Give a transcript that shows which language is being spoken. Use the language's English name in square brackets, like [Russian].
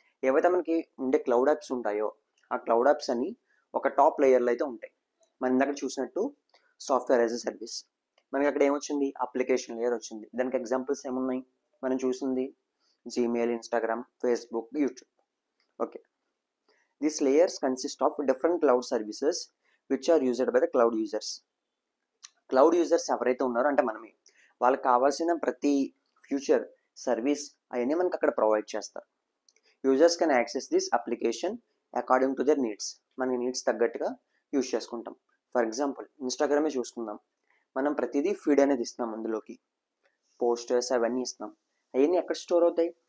[Telugu] ఏవైతే మనకి ఉండే క్లౌడ్ యాప్స్ ఉంటాయో ఆ క్లౌడ్ యాప్స్ అన్ని ఒక టాప్ లేయర్లో అయితే ఉంటాయి. మనం ఇందాక చూసినట్టు సాఫ్ట్వేర్ యాజ్ ఎ సర్వీస్, మనకి అక్కడ ఏమొచ్చింది? అప్లికేషన్ లేయర్ వచ్చింది. దానికి ఎగ్జాంపుల్స్ ఏమున్నాయి? మనం చూసింది Gmail, Instagram, Facebook, YouTube. [English] Okay, these layers consist of different cloud services which are used by the cloud users. [Telugu] Cloud users ఎవరైతే ఉన్నారో అంటే మనమే, వాళ్ళకి కావాల్సిన ప్రతి ఫ్యూచర్ సర్వీస్ అవన్నీ మనకి అక్కడ ప్రొవైడ్ చేస్తారు. [English] Users can access this application according to their needs. [Telugu] మనకి నీడ్స్ తగ్గట్టుగా యూజ్ చేసుకుంటాం. ఫర్ ఎగ్జాంపుల్ ఇన్స్టాగ్రామే చూసుకుందాం. మనం ప్రతిదీ ఫీడ్ అనేది ఇస్తున్నాం, అందులోకి పోస్టర్స్ అవన్నీ ఇస్తున్నాం. అవన్నీ ఎక్కడ స్టోర్ అవుతాయి?